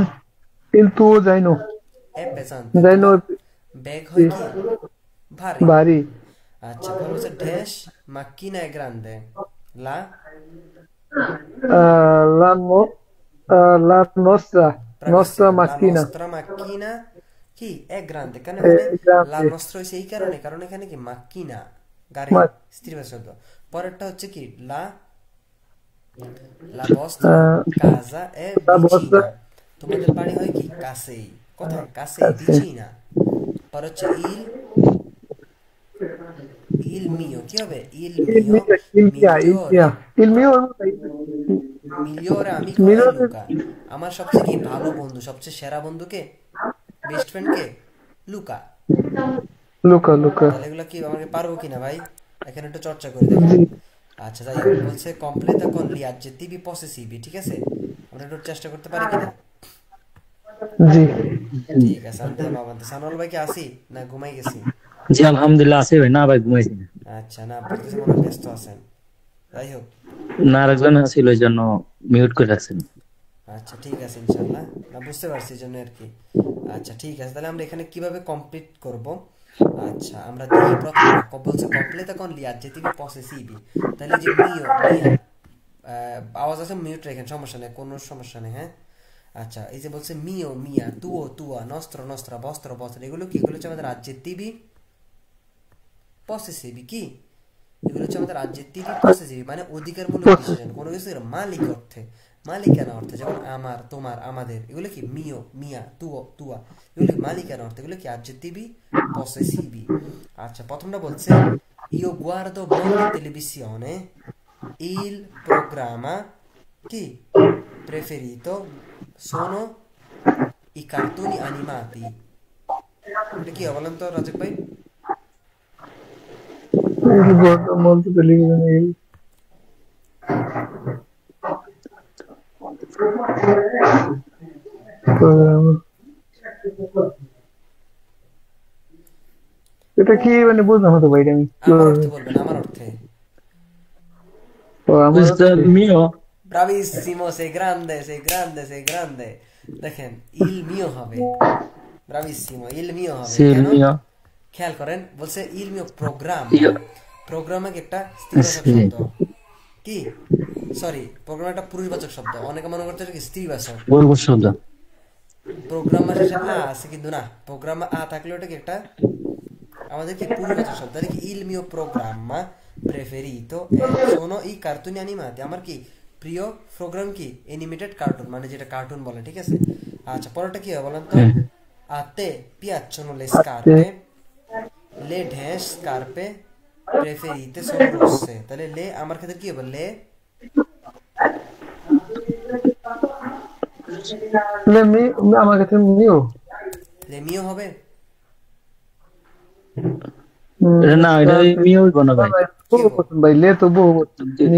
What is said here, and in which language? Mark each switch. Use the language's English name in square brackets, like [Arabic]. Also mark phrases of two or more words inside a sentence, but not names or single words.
[Italian] il il tuo zaino è pesante, জাইনো [Bangla] তোমার ব্যাগ হয় কি ভারী। ভারী। আচ্ছা পরে হচ্ছে ড্যাশ [Italian] macchina è grande, [Bangla] লা [Italian] la no- la nostra nostra bravissimo, la মাক্কিনা nostra macchina কি è grande, [Bangla] কেন এখানে la গ্রামে। nostra হয়েছে এই কারণে, কারণ এখানে কি মাক্কিনা গাড়ি, স্ত্রীবাচক শব্দ। পরেরটা হচ্ছে কি [Italian] la vostra casa è la vosta [Bangla] vicina, তোমাদের বাড়ি হয় কি কাছেই। কোথায়? কাছেই, আছে। vicina। পর হচ্ছে [Italian] il mio, [Bangla] কি হবে? [Italian] il ইল mio mia il mia il migliore, mia il mia migliore amico è মিরর [Bangla] লুকা, আমার সবচেয়ে কি ভালো বন্ধু, সবচেয়ে সেরা বন্ধুকে, বেস্ট ফ্রেন্ডকে লুকা। লুকা লুকা। তাহলে এগুলো কি আমাকে পারবো কিনা ভাই? এখানে একটু চর্চা করে দেখেন। জি আচ্ছা যাই হোক, বলছে কমপ্লেতা [Italian] con gli aggettivi possessivi, [Bangla] ঠিক আছে? আমরা একটু চেষ্টা করতে পারি কিনা? জি। ঠিক আছে [Italian] andiamo avanti। [Bangla] সানোয়াল ভাই কি আসি না ঘুমাই গেছি? জি আলহামদুলিল্লাহ আছে ভাই, না ভাই ঘুমাইছি না। আচ্ছা না বলতেছে মনে হয় ব্যস্ত আছেন। যাই হোক, না আরেকজন ছিল ওই জন্য মিউট করে রাখছেন। আচ্ছা ঠিক আছে ইনশাল্লাহ, না বুঝতে পারছি এই জন্য আর কি। আচ্ছা ঠিক আছে, তাহলে আমরা এখানে কিভাবে কমপ্লিট করব? আচ্ছা আমরা দেখি প্রথমটা বলছে কমপ্লেতা [Italian] con gli aggettivi possessivi, [Bangla] তাহলে যে [Italian] mio mia, [Bangla] আওয়াজ আছে মিউট রাখেন, সমস্যা নেই, কোনো সমস্যা নেই, হ্যাঁ। আচ্ছা এই যে বলছে [Italian] mio mia, tuo tua, nostro nostra, vostro vostro, [Bangla] এগুলো কি? এগুলো হচ্ছে আমাদের [Italian] adjettivi possessivi, [Bangla] কি এগুলো হচ্ছে আমাদের [Italian] adjettivi possessivi, [Bangla] মানে অধিকারমূলক বিশেষণ, কোনো কিছুর মালিক অর্থে, মালিকানা অর্থে, যেমন আমার, তোমার, আমাদের, এগুলো কি [Italian] mio mia, tuo tua, [Bangla] এগুলো কি মালিকানা অর্থে, এগুলো কি [Italian] adjettivi possessivi। আচ্ছা প্রথমটা বলছে io guardo molta televisione, il programma chi preferito sono i cartoni animati, [Bangla] এটা কি বলেন তো রাজক ভাই? [Italian] il guarda molte televisione il programma. [Bangla] এটা কি মানে বুঝলাম তো ভাই আমি আমার অর্থে বলবেন, আমার অর্থে। ও আমার [Italian] Questo è mio Bravissimo, sei grande, sei grande, sei grande। [Bangla] দেখেন [Italian] il mio [Bangla] হবে, bravissimo, [Italian] il mio [Bangla] হবে। [Italian] sì, il [Bangla] কেন? mio খেয়াল করেন, বলছে [Italian] il mio programma, [Bangla] io প্রোগ্রামে কি একটা স্ত্রীবাচক sì শব্দ, কি সরি, প্রোগ্রাম একটা পুরুষবাচক শব্দ, অনেকে মনে করতে কি স্ত্রীবাচক। বলবো শব্দ। প্রোগ্রাম শেষে আছে কিন্তু না, প্রোগ্রাম থাকলে ওটা কি একটা আমাদের কি পুরুষবাচক শব্দ। তাহলে কি [Italian] il mio programma preferito sono i cartoni animati, [Bangla] আমার কি প্রিয় প্রোগ্রাম কি অ্যানিমেটেড কার্টুন, মানে যেটা কার্টুন বলে, ঠিক আছে। আচ্ছা পরেরটা কি হবে বলেন তো? [Italian] a te piacciono le scarpe, le dash scarpe preferite sono rosse, [Bangla] তাহলে লে আমার ক্ষেত্রে কি হবে? লে আমার কাছে নিও। [Italian] le mio [Bangla] হবে। না এটা মিও হইব না ভাই। কি বহু হবে? বচন ভাই, লে তো বহু বচন। নি